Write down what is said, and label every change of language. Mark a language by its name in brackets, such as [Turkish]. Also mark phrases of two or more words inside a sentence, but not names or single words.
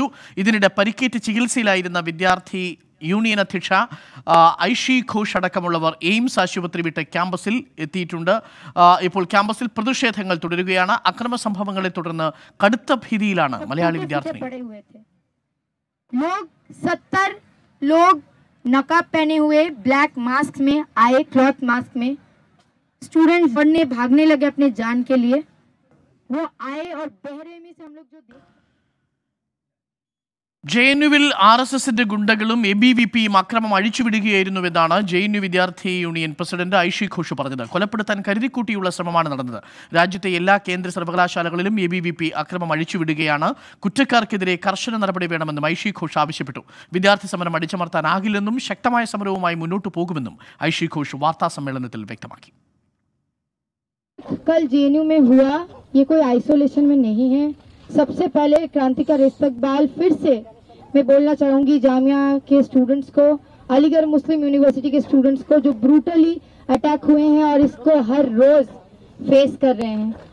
[Malayalam] ഇതിനിടെ പരിക്കേറ്റ് ചികിത്സയിലായിരുന്ന വിദ്യാർത്ഥി യൂണിയൻ അധ്യക്ഷ ഐഷി ഘോഷ് അടക്കമുള്ളവർ എയിംസ് ആശുപത്രി വിട്ട് ക്യാമ്പസിൽ എത്തിയിട്ടുണ്ട്. ഇപ്പോൾ ക്യാമ്പസിൽ പ്രതിഷേധങ്ങൾ തുടരുകയാണ്. അക്രമ സംഭവങ്ങളെ തുടർന്ന് കടുത്ത ഭീതിയിലാണ് മലയാളി വിദ്യാർത്ഥികൾ. [Hindi] 70 लोग नकाब पहने हुए [English] black mask [Hindi] में आए, [English] cloth mask [Hindi] में स्टूडेंट्स बढ़ने भागने लगे अपने जान के लिए. वो आए और बेरहमी से हम लोग जो [Malayalam] JNUവിൽ RSSന്റെ ഗുണ്ടകളും ABVPയും അക്രമം അഴിച്ചുവിടുകയായിരുന്നുവെന്നാണ് JNU വിദ്യാർത്ഥി യൂണിയൻ പ്രസിഡന്റ് ഐഷി ഘോഷ് പറഞ്ഞത്. കൊലപ്പെടുത്താൻ കരുതിക്കൂട്ടിയുള്ള ശ്രമമാണ് നടന്നത്. രാജ്യത്തെ എല്ലാ കേന്ദ്ര സർവകലാശാലകളിലും ABVP അക്രമം അഴിച്ചുവിടുകയാണ്. കുറ്റക്കാർക്കെതിരെ കർശന നടപടി വേണമെന്നും ഐഷി ഘോഷ് ആവശ്യപ്പെട്ടു. വിദ്യാർത്ഥി സമരം അടിച്ചമർത്താനാകില്ലെന്നും ശക്തമായ സമരവുമായി മുന്നോട്ടു പോകുമെന്നും ഐഷി ഘോഷ് വാർത്താ സമ്മേളനത്തിൽ വ്യക്തമാക്കി. [Hindi] कल JNU में हुआ ये कोई आइसोलेशन में नहीं है. सबसे पहले क्रांति का इस्तकबाल फिर से मैं बोलना चाहूंगी जामिया के स्टूडेंट्स को, अलीगढ़ मुस्लिम यूनिवर्सिटी के स्टूडेंट्स को जो [English] brutally attack [Hindi] हुए हैं और इसको हर रोज फेस कर रहे हैं.